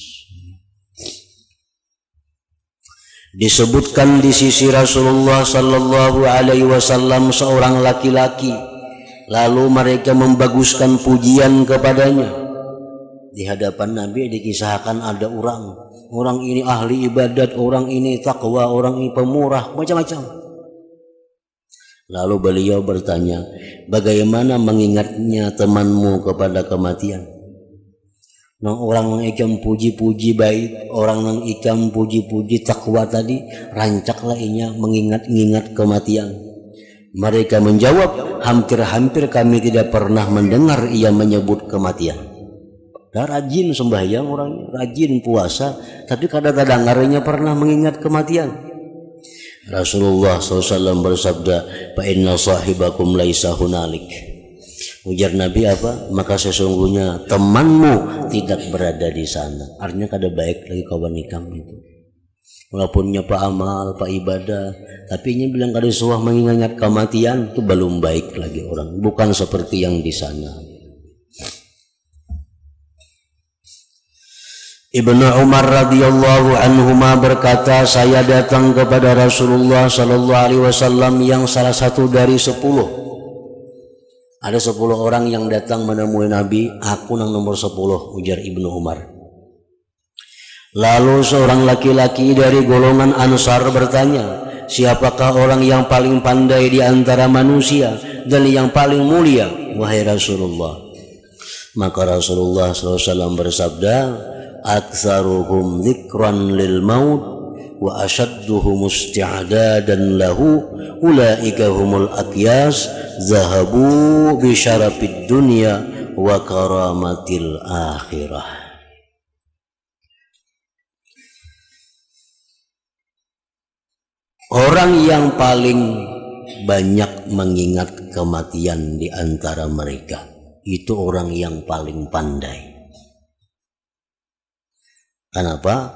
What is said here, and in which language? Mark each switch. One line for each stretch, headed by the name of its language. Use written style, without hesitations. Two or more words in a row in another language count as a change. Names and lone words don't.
Indonesian: Disebutkan di sisi Rasulullah
Arabic: صلى الله عليه وسلم
Indonesian: seorang laki-laki, lalu mereka membaguskan pujian kepadanya. Di hadapan Nabi dikisahkan ada orang ini ahli ibadat, orang ini takwa, orang ini pemurah, macam-macam. Lalu beliau bertanya, bagaimana mengingatnya temanmu kepada kematian?
Banjar: Nang orang nang ikam puji-puji baik, orang nang ikam puji-puji takwa tadi, rancaklah inya mengingat kematian.
Indonesian: Mereka menjawab, hampir-hampir kami tidak pernah mendengar ia menyebut kematian.
Banjar: Dah rajin sembahyang orangnya, rajin puasa, tapi kadang-kadang dengarnya pernah mengingat kematian.
Indonesian: Rasulullah SAW bersabda,
Arabic: "فإن صاحبكم ليس هنالك."
Banjar: Ujar Nabi apa?
Indonesian: Maka sesungguhnya temanmu tidak berada di sana.
Banjar: Artinya kada baik lagi kawan ikam itu. Walaupun pak amal, pak ibadah, tapi ini bilang kada suah mengingat kematian, itu belum baik lagi orang.
Indonesian: Bukan seperti yang di sana. Ibnu Umar
Arabic: رضي الله عنهما
Indonesian: berkata, saya datang kepada Rasulullah
Arabic: صلى الله عليه وسلم
Indonesian: yang salah satu dari 10. Ada 10 orang yang datang menemui Nabi, aku yang nomor 10, ujar Ibnu Umar. Lalu seorang laki-laki dari golongan Ansar bertanya, siapakah orang yang paling pandai di antara manusia dan yang paling mulia, wahai Rasulullah? Maka Rasulullah SAW bersabda,
Arabic: أكثرهم ذكرا للموت وأشدهم استعدادا له أولئك هم الأكياس ذهبوا بشرف الدنيا وكرامة الآخرة.
Indonesian: Orang yang paling banyak mengingat kematian di antara mereka itu orang yang paling pandai. Kenapa?